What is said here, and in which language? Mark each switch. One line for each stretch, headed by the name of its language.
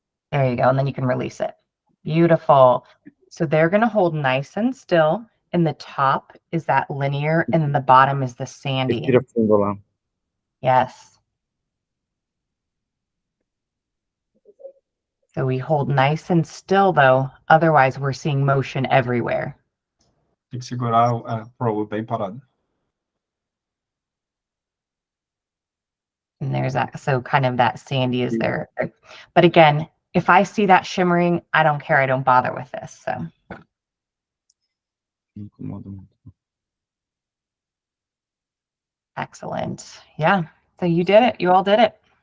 English: There you go. And then you can release it. Beautiful. So they're going to hold nice and still. And the top is that linear and then the bottom is the sandy. Yes. So we hold nice and still though. Otherwise we're seeing motion everywhere.
Portuguese: Tem que segurar a probe bem parada.
English: And there's that. So kind of that sandy is there. But again, if I see that shimmering, I don't care. I don't bother with this. So. Excellent. Yeah. So you did it. You all did it.